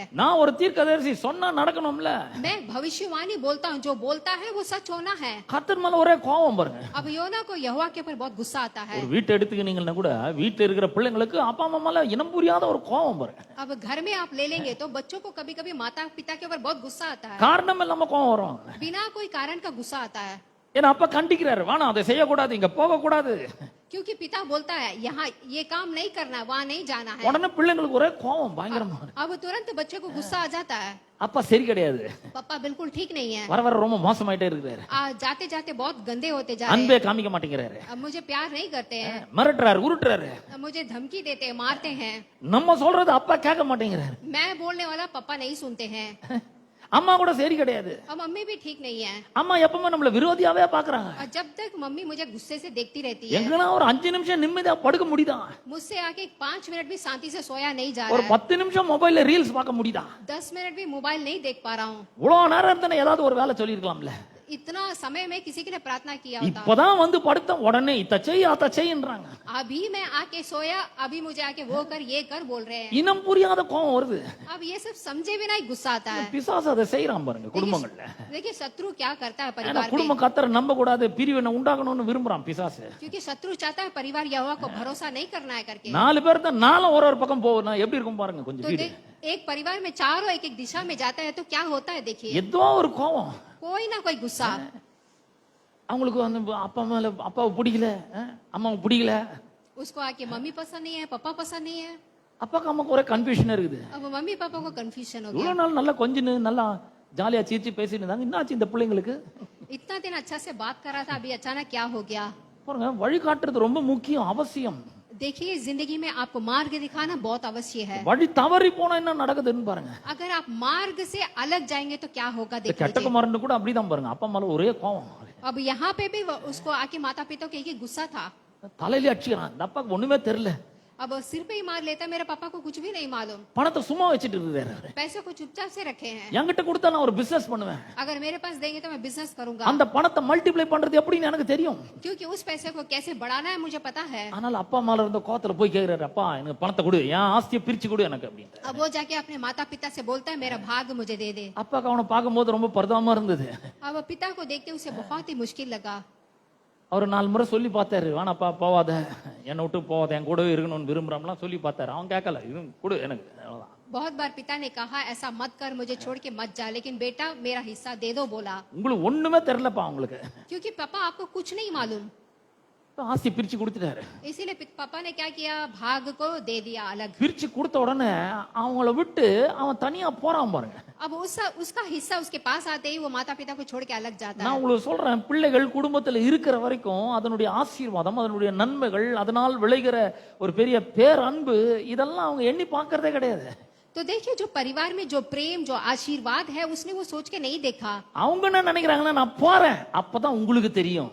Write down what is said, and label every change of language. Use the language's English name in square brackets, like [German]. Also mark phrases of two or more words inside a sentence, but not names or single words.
[Tamil] நான் ஒரு தீர்க்கதரிசி, சொன்னா நடக்கணும்ல. [Hindi] मैं भविष्यवाणी बोलता हूँ, जो बोलता है वो सच होना है। [Tamil] கர்த்தர் மேல ஒரே கோவம் பாருங்க. [Hindi] अब योना को यहोवा के ऊपर बहुत गुस्सा आता है। [Tamil] ஒரு வீட்டை எடுத்துக்கினீங்கன்னா கூட வீட்டுல இருக்கிற பிள்ளைங்களுக்கு அப்பா அம்மா மேல இனம் புரியாத ஒரு கோவம் பாருங்க. [Hindi] अब घर में आप ले लेंगे तो बच्चों को कभी कभी माता पिता के ऊपर बहुत गुस्सा आता है। [Tamil] காரணம் இல்லாம கோவம் வரும். [Hindi] बिना कोई कारण का गुस्सा आता है। [Tamil] ஏன்னா அப்பா கண்டிக்கிறாரு, வேணாம் அதை செய்யக்கூடாது, இங்க போக கூடாது. [Hindi] क्योंकि पिता बोलता है यहाँ ये काम नहीं करना, वहाँ नहीं जाना है। [Tamil] உடனே பிள்ளைங்களுக்கு ஒரே கோவம் பயங்கரமா. [Hindi] अब तुरंत बच्चे को गुस्सा आ जाता है, [Tamil] அப்பா சரி கிடையாது, [Hindi] पापा बिल्कुल ठीक नहीं है, [Tamil] வர வர ரொம்ப மோசமாயிட்டே இருக்கிறாரு, [Hindi] जाते जाते बहुत गंदे होते जा रहे [Tamil] அன்பே காமிக்க மாட்டேங்கிறாரு, [Hindi] हैं, अब मुझे प्यार नहीं करते हैं, [Tamil] மிரட்டுறாரு, உருட்டுறாரு. [Hindi] अब मुझे धमकी देते हैं, मारते हैं, [Tamil] நம்ம சொல்றது அப்பா கேட்க மாட்டேங்கிறாரு. [Hindi] मैं बोलने वाला पापा नहीं सुनते हैं। [Tamil] அம்மா கூட சரி கிடையாது, [Hindi] अब मम्मी भी ठीक नहीं है, [Tamil] அம்மா எப்பவுமே நம்மள விரோதியாவே பாக்குறாங்க. [Hindi] और जब तक मम्मी मुझे गुस्से से देखती रहती है, [Tamil] எங்கன்னா ஒரு 5 நிமிஷம் நிம்மதியா படுக்க முடியுதா? [Hindi] मुझसे आके 5 मिनट भी शांति से सोया नहीं जा [Tamil] ஒரு [Hindi] रहा है, [Tamil] 10 நிமிஷம் மொபைல்ல ரீல்ஸ் பார்க்க முடியுதா? [Hindi] 10 मिनट भी मोबाइल नहीं देख पा रहा हूँ। [Tamil] இவ்வளவு நேரம் இருந்தானே ஏதாவது ஒரு வேலை சொல்லிருக்கலாம்ல. [Hindi] इतना समय में किसी के लिए प्रार्थना किया होता। [Tamil] இப்பதான் வந்து படுத்த உடனே இத்த செய் அத செய்ன்றாங்க. [Hindi] अभी मैं आके सोया, अभी मुझे आके वो कर ये कर बोल रहे हैं। [Tamil] இனம் புரியாத கோவம் வருது. [Hindi] अब ये सब समझे बिना ही गुस्सा आता है। [Tamil] பிசாசு அதை செய்யறான் பாருங்க குடும்பங்கள்ல. [Hindi] देखिए शत्रु क्या करता है [Tamil] ஏன்னா [Hindi] परिवार में, [Tamil] குடும்ப கத்தரை நம்ப கூடாது, பிரிவினை உண்டாகணும்னு விரும்புறான் பிசாசு. [Hindi] क्योंकि शत्रु चाहता है परिवार यहोवा को भरोसा नहीं करना है करके। [Tamil] நாலு பேர் தான் நாலும் ஒரு ஒரு பக்கம் போகணும், எப்படி இருக்கும் பாருங்க கொஞ்சம் [Hindi] तो [Tamil] வீடு. [Hindi] एक परिवार में चारों एक एक दिशा में जाता है तो क्या होता है देखिए, [Tamil] ஏதோ ஒரு கோவம். [Hindi] कोई ना कोई गुस्सा। [Tamil] அவங்களுக்கு அந்த அப்பா மேல அப்பாவை பிடிக்கல, அம்மாவை பிடிக்கல, [Hindi] उसको आके मम्मी पसंद नहीं है, पापा पसंद नहीं है। [Tamil] அப்பாக்கு அம்மாக்கு ஒரே கன்ஃபியூஷன் இருக்குது. [Hindi] अब मम्मी पापा को कंफ्यूजन हो गया। [Tamil] இவ்வளவு நாள் நல்லா கொஞ்சம் நல்லா ஜாலியா சிரிச்சு பேசிட்டு இருந்தாங்க, என்னாச்சு இந்த பிள்ளைங்களுக்கு? [Hindi] इतना दिन अच्छा से बात कर रहा था, अभी अचानक क्या हो गया। [Tamil] பாருங்க வழிகாட்டுறது ரொம்ப முக்கியம், அவசியம். [Hindi] देखिए जिंदगी में आपको मार्ग दिखाना बहुत अवश्य है। [Tamil] வழி தவறி போனா என்ன நடக்குதுன்னு பாருங்க. [Hindi] अगर आप मार्ग से अलग जाएंगे तो क्या होगा [Tamil] இந்த [Hindi] देख [Tamil] கெட்ட [Hindi] लीजिए। [Tamil] குமாரன் கூட அப்படிதான் பாருங்க, அப்பா மேல ஒரே கோவம். [Hindi] अब यहाँ पे भी उसको आके माता पिता को एक ही गुस्सा था। [Tamil] தலையில அடிச்சுக்கிறான், இந்த அப்பாக்கு ஒண்ணுமே தெரியல. [Hindi] अब सिर पे ही मार लेता, मेरे पापा को कुछ भी नहीं मालूम। [Tamil] பணத்தை சும்மா வச்சுட்டு இருக்காரு. [Hindi] पैसे को चुपचाप से रखे हैं। [Tamil] என்கிட்ட கொடுத்தா நான் ஒரு பிசினஸ் பண்ணுவேன், [Hindi] अगर मेरे पास देंगे तो मैं बिजनेस करूंगा, [Tamil] அந்த பணத்தை மல்டிப்ளை பண்றது எப்படின்னு எனக்கு தெரியும். [Hindi] क्योंकि उस पैसे को कैसे बढ़ाना है मुझे पता है। [Tamil] அதனால அப்பா மேல இருந்த கோத்துல போய் கேக்குறாரு, அப்பா எனக்கு பணத்தை கொடு, என் ஆஸ்தியை பிரிச்சு கொடு எனக்கு அப்படின்னு. [Hindi] अब वो जाके अपने माता पिता से बोलता है मेरा भाग मुझे दे दे। [Tamil] அப்பாக்கு அவனை பார்க்கும்போது ரொம்ப பரிதாபமா இருந்தது. [Hindi] अब पिता को देखते उसे बहुत ही मुश्किल लगा। [Tamil] அவர் 4 முறை சொல்லி பார்த்தாரு, வேணாப்பா போவாத, என்னை விட்டு போவாத, என் கூடவே இருக்கணும்னு விரும்புறாம்லாம் சொல்லி பார்த்தாரு. அவன் கேட்கல, இது கொடு எனக்கு, அவ்வளவுதான். [Hindi] बहुत बार पिता ने कहा ऐसा मत कर, मुझे छोड़ के मत जा, लेकिन बेटा मेरा हिस्सा दे दो बोला। [Tamil] உங்களுக்கு ஒண்ணுமே தெரியலப்பா உங்களுக்கு, [Hindi] क्योंकि पापा आपको कुछ नहीं मालूम, [Tamil] ஆஸ்தி பிரிச்சு கொடுத்துட்டாரு. [Hindi] इसीलिए पापा ने क्या किया, भाग को दे दिया अलग। [Tamil] பிரிச்சு கொடுத்த உடனே அவங்கள விட்டு அவன் தனியா போறான் பாருங்க. [Hindi] अब उसका हिस्सा उसके पास आते ही वो माता पिता को छोड़ के अलग जाता [Tamil] நான் [Hindi] है। [Tamil] உங்களுக்கு சொல்றேன், பிள்ளைகள் குடும்பத்துல இருக்கிற வரைக்கும் அதனுடைய ஆசீர்வாதம், அதனுடைய நன்மைகள், அதனால் விளைகிற ஒரு பெரிய பேரன்பு, இதெல்லாம் அவங்க எண்ணி பார்க்கறதே கிடையாது. [Hindi] तो देखिए जो परिवार में जो प्रेम जो आशीर्वाद है उसने वो सोच के नहीं देखा। [Tamil] அவங்க என்ன நினைக்கிறாங்கன்னா, நான் போறேன் அப்பதான் உங்களுக்கு தெரியும்.